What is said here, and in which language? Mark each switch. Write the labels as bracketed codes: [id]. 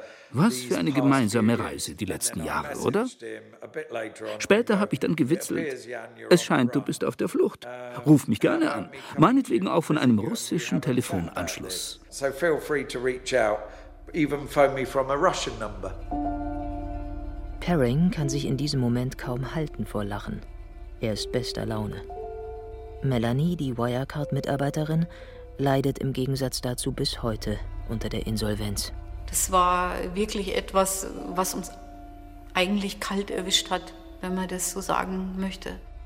[de] Was für eine gemeinsame Reise die letzten Jahre, oder? Später habe ich dann gewitzelt: Es scheint, du bist auf der Flucht. Ruf mich gerne an, meinetwegen auch von einem russischen Telefonanschluss. [en] So feel free to reach out, even phone me from a Russian number. [de] Perring kann sich in diesem Moment kaum halten vor Lachen. Er ist bester Laune. Melanie, die Wirecard-Mitarbeiterin, leidet im Gegensatz dazu bis heute unter der Insolvenz. Das war wirklich etwas, was uns eigentlich kalt erwischt hat, wenn man das so sagen möchte.